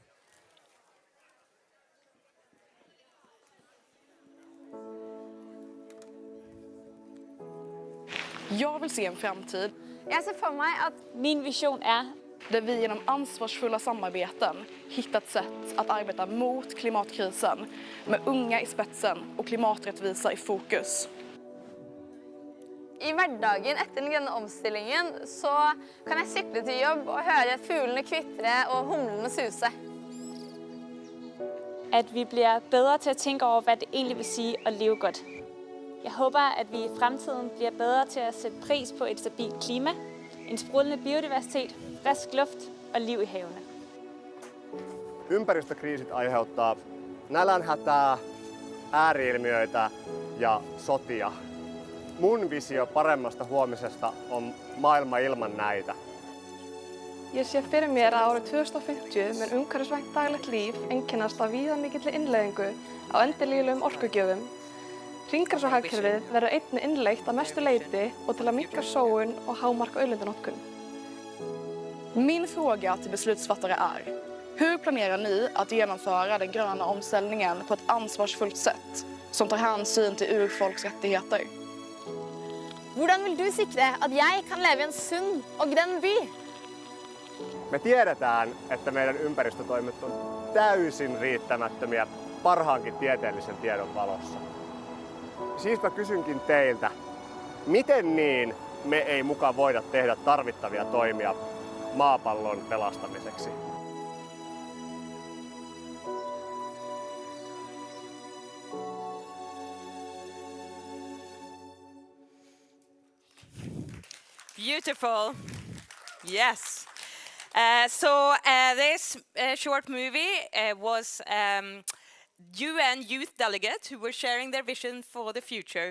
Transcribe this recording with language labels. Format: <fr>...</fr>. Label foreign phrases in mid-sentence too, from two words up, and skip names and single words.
<sv>Jag vill se en framtid. Jag ser för mig att min vision är där vi genom ansvarsfulla samarbeten hittat sätt att arbeta mot klimatkrisen med unga i spetsen och klimaträttvisa i fokus.</sv> <no>I hverdagen etter den grønne omstillingen så kan jeg sykle til jobb og høre fuglene kvitre og humlene suse.</no> <da>At vi bliver bedre til at tænke over, hvad det egentlig vil sige at leve godt. Jeg håber, at vi i fremtiden bliver bedre til at sætte pris på et stabilt klima, en sprudlende biodiversitet, frisk luft og liv i havene.</da> <fi>Ympäristökriisit aiheuttaa nälänhätää, ääriilmiöitä ja sotia. Mun visio paremmasta huomisesta on maailma ilman näitä.</fi> <is>Ég sé fyrir mér að árið 2050 mun umhverfisvænt daglegt líf einkennast af víðamikilli innleiðingu á endurnýjanlegum orkugjöfum. Hringrásarhagkerfið verður einnig innleitt að mestu leyti</is> <sv>och till att minska</sv> <is>sóun och hámarka auðlindanotkun.</is> <sv>Min fråga till beslutsfattare är: hur planerar ni att genomföra den gröna omställningen på ett ansvarsfullt sätt som tar hänsyn till urfolks rättigheter?</sv> <no>Hvordan vil du sikre at jeg kan leve i en sunn og grønn by?</no> <fi>Me tiedetään, että meidän ympäristötoimet on täysin riittämättömiä parhaankin tieteellisen tiedon valossa. Siispä kysynkin teiltä, miten niin me ei muka voida tehdä tarvittavia toimia maapallon pelastamiseksi?</fi> <en>Beautiful. Yes. This short movie was UN youth delegates who were sharing their vision for the future.</en>